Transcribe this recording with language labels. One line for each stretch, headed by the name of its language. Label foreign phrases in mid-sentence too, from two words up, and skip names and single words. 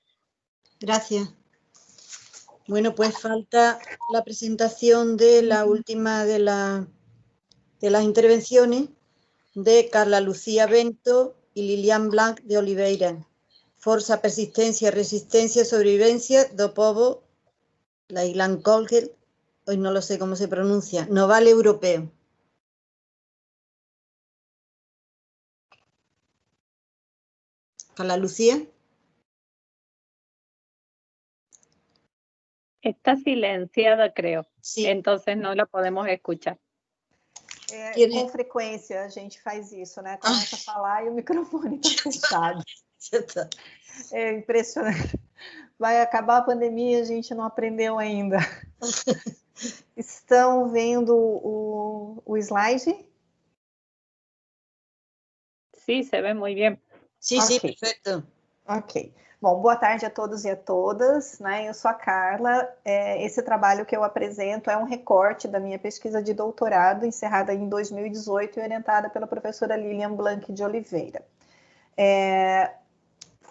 Spanish: Gracias. Bueno, pues falta la presentación de la última de las intervenciones de Carla Lucía Bento y Lilian Blanc de Oliveira.
Portuguese: Força, persistencia, resistencia, sobrevivencia do povo,
Spanish: la Island Colgel, hoy no lo sé cómo se pronuncia, Noval Europeo. Carla Lucía. Está silenciada, creo. Sí. Entonces no la podemos escuchar.
Portuguese: Com frequência a gente faz isso, né? Começa a falar e o microfone está fechado. É impressionante. Vai acabar a pandemia e a gente não aprendeu ainda. Estão vendo o slide?
Spanish: Sí, se ve muy bien. Sí, okay. Sí,
Portuguese: perfeito. Ok. Bom, boa tarde a todos e a todas, né? Eu sou a Carla. Esse trabalho que eu apresento é um recorte da minha pesquisa de doutorado, encerrada em 2018 e orientada pela professora Lilian Blanc de Oliveira.